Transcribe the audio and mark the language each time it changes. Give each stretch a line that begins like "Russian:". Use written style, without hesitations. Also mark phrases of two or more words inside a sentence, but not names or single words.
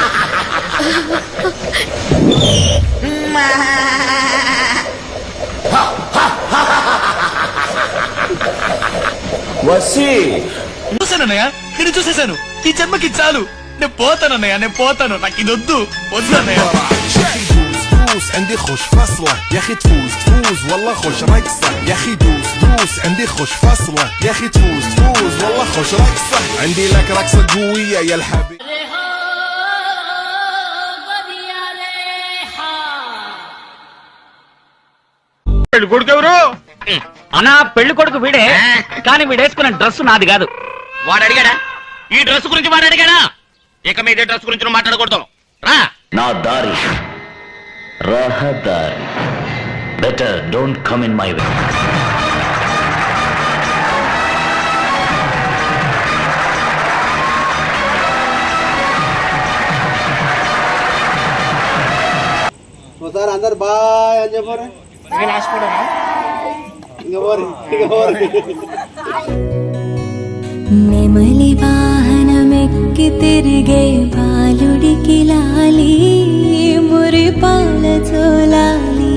Telugu: వసి చూసానన్నయ్య, నేను చూసేశాను. ఈ జన్మకి చాలు, నేను పోతానన్నయ్య, నేను పోతాను. నాకు ఇది వద్దు వద్దన్నయ్య.
Arabic: عندي خوش فصلة يا اخي تفوز والله خوش رقصة يا اخي دوس عندي خوش فصلة يا اخي تفوز والله خوش رقصة عندي لك رقصة قوية يا الحبيب.
Telugu: పెళ్లి కొడుకు ఎవరు అన్నా? పెళ్లి కొడుకు వీడే, కానీ వీడేసుకున్న డ్రెస్ నాది కాదు. వాడు అడిగాడా? ఈ డ్రెస్ గురించి వాడు అడిగాడా? ఇక మీద డ్రెస్ గురించి నువ్వు మాట్లాడకూడదు. రా. నా దారి రహదారి.
English: Better don't come in my way.
Telugu: ఒకసారి అందరు బాయ్ అని చెప్పారు. నెమలి వాహనమెక్కి తిరిగే బాలుడికి లాలి మురిపాల చోలాలి.